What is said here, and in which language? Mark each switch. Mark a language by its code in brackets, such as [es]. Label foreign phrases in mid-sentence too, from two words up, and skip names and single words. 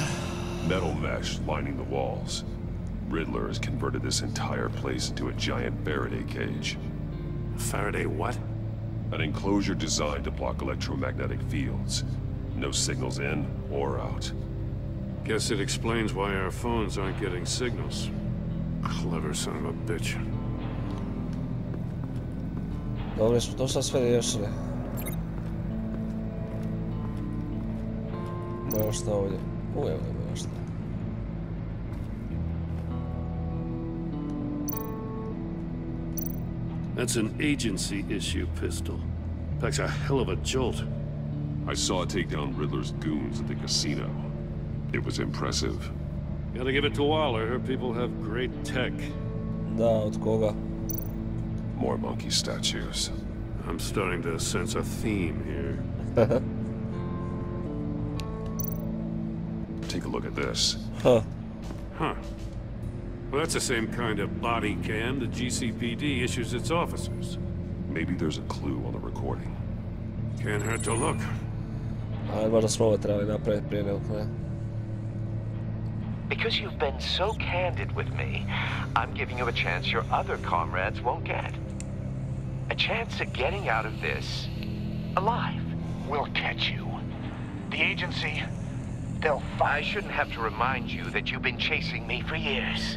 [en] Metal mesh lining the walls. Riddler has converted this entire place into a giant Faraday cage. Faraday what? An enclosure designed to block electromagnetic fields. No signals in or out. Guess it explains why our phones aren't getting signals. Clever son of a bitch. [bs] Dobro, smo to sad sve riješili. Ima još šta ovdje. Evo ima još šta. [en] That's an agency-issue pistol. Packs a hell of a jolt. I saw it take down Riddler's goons at the casino. It was impressive. Gotta give it to Waller. Her people have great tech. [bs] Da, od koga? [en] More monkey statues. I'm starting to sense a theme here. Take a look at this. Huh. Well, that's the same kind of body cam the GCPD issues its officers. Maybe there's a clue on the recording. Can't hurt to look. [bs] Ajde, možda smo ovo trebali napraviti prije nego, ne? [en] Because you've been so candid with me, I'm giving you a chance your other comrades won't get. A chance at getting out of this alive. We'll catch you. The agency, they'll I shouldn't have to remind you that you've been chasing me for years.